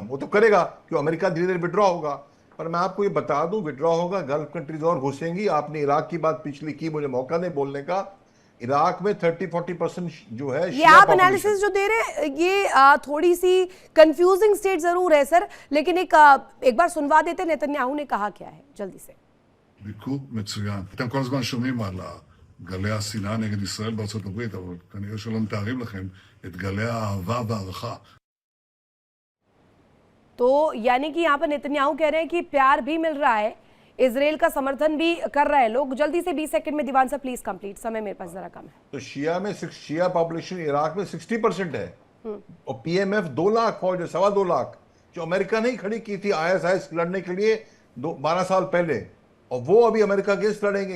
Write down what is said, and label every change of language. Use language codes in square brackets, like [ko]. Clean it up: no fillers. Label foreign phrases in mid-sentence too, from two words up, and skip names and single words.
[hi] वो तो करेगा क्यों, अमेरिका धीरे धीरे विड्रॉ होगा। पर मैं आपको ये बता दूं, विड्रॉ होगा, [en] Gulf countries [hi] और घुसेंगी। आपने इराक की बात पिछली की, मुझे मौका नहीं बोलने का। इराक में 30-40% जो है, ये आप एनालिसिस जो दे रहे हैं, ये थोड़ी सी [en] confusing state [hi] जरूर है सर, लेकिन एक बार सुनवा देते नेतन्याहू ने कहा क्या है जल्दी से। [he] ביקור מצוין. אתם כל הזמן שומעים על גלי השנאה נגד ישראל בארצות הברית, אבל כנראה שלא מתארים לכם את גלי האהבה והערכה. [hi] तो यानी कि यहाँ पर नेतन्याहू कह रहे हैं कि प्यार भी मिल रहा है, इजराइल का समर्थन भी कर रहे हैं लोग। जल्दी से 20 सेकंड में दीवान साहब [en] please complete, [hi] समय मेरे पास जरा कम है। तो [en] Shia population [hi] इराक में 60% है और पीएमएफ 2 लाख फौज है, 2.25 लाख, जो अमेरिका ने ही खड़ी की थी आईएसआईएस लड़ने के लिए 12 साल पहले, और वो अभी अमेरिका अगेंस्ट लड़ेंगे।